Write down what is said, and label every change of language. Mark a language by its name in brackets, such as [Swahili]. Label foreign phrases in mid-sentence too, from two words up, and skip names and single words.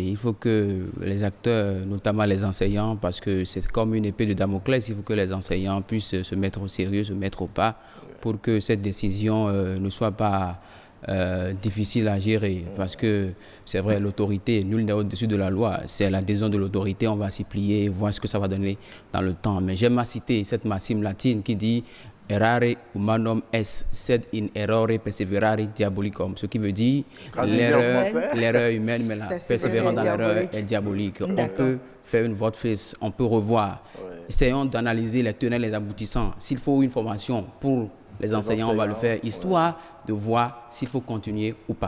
[French] Il faut que les acteurs, notamment les enseignants, parce que c'est comme une épée de Damoclès, il faut que les enseignants puissent se mettre au sérieux, se mettre au pas, pour que cette décision ne soit pas difficile à gérer, parce que c'est vrai, l'autorité, nul n'est au-dessus de la loi, c'est l'adhésion de l'autorité, on va s'y plier et voir ce que ça va donner dans le temps. Mais j'aime à citer cette maxime latine qui dit « [Latin] Errare humanum est, sed in errore perseverare diabolicum », [French] ce qui veut dire l'erreur humaine, mais la persévérance dans l'erreur est diabolique. On peut faire une volte-face, on peut revoir. Essayons d'analyser les tenants et les aboutissants. S'il faut une formation pour les enseignants, on va le faire, histoire de voir s'il faut continuer ou pas.